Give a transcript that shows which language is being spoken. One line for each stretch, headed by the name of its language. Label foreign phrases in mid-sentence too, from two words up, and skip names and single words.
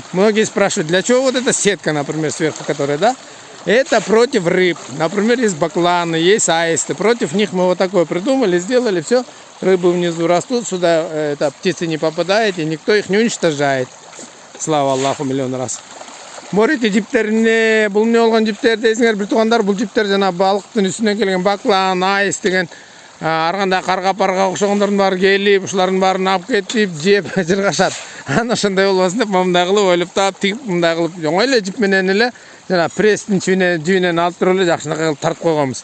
Russian: Многие спрашивают, для чего вот эта сетка, например, сверху, которая, да? Это против рыб. Например, есть бакланы, есть аисты. Против них мы вот такое придумали, сделали, все. Рыбы внизу растут, сюда птицы не попадают, и никто их не уничтожает. Слава Аллаху миллион раз.
Kyrgyz: Морите жиптерине, бул эмне болгон жиптер дейсиңер, бир туугандар, бул жиптер жана балыктын үстүнөн келген баклан, аист деген арганда карга-парга окшогондордун баары келип, ушулардын баарын алып кетип, жеп жыргашат. Анан ошондой болбосун деп мындай кылып ойлоп таап, тигип мындай кылып, оңой эле жип менен эле жана пресстин жибинен алып туруп эле жакшынакай кылып тартып койгонбуз.